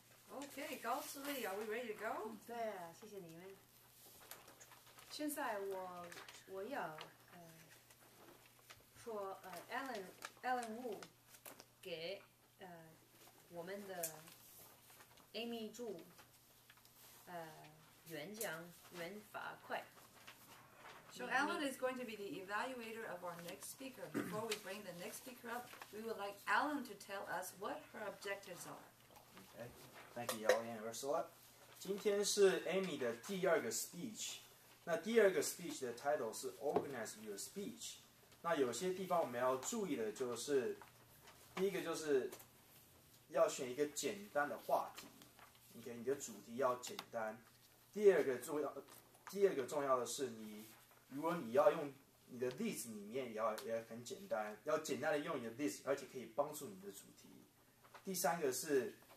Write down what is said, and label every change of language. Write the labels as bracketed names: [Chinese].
[English] Okay, 高思丽, are we ready to go? [Chinese] 对，谢谢你们。现在我要说Alan Wu 给我们的 Amy 祝演讲原法快。 [English] So Alan is going to be the evaluator of our next speaker. Before we bring the next speaker up, we would like Alan to tell us what her objectives are. Okay. Thank you, Yao and Ursula. [Chinese] 今天是 Amy 的第2个 speech。那第2个 speech 的 title 是 Organize Your Speech。那有些地方我们要注意的就是，第一个就是要选一个简单的话题，你的主题要简单。第二个重要的是如果你要用你的例子里面也很简单，要简单的用你的例子，而且可以帮助你的主题。第3个是